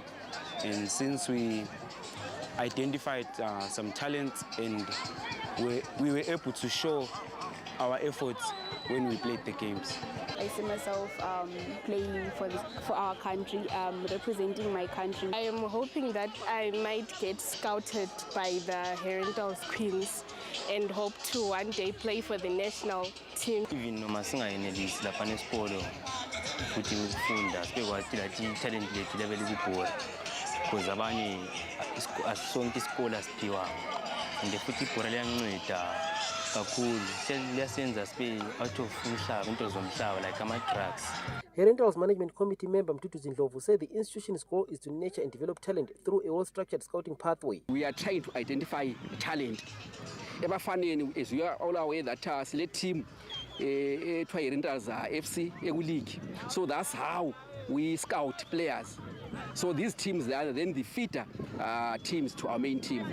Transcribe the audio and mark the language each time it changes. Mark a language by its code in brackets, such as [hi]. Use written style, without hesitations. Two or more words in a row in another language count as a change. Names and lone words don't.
[en] And since we identified some talents and we were able to show our efforts when we played the games. I see myself playing for our country, representing my country. I am hoping that I might get scouted by the Herentals Queens and hope to one day play for the national team. [nd] Even noma singayenelisi lapha nesikolo futhi ukufunda sibekwazi lathi talent lethu level ibhora because abanye asonke isikole asiphiwa and futhi ibhora liyanceda kakhulu liyasenza sibe [en] out of [nd] umhlaba into zomhlaba like ama-drugs. [en] Herentals Management Committee member Mtutu Zindlovu said the institution's goal is to nurture and develop talent through a well-structured scouting pathway. We are trying to identify talent. As we are all aware that select team Herentals FC league. So that's how we scout players So these teams, they are then the fitter teams to our main team.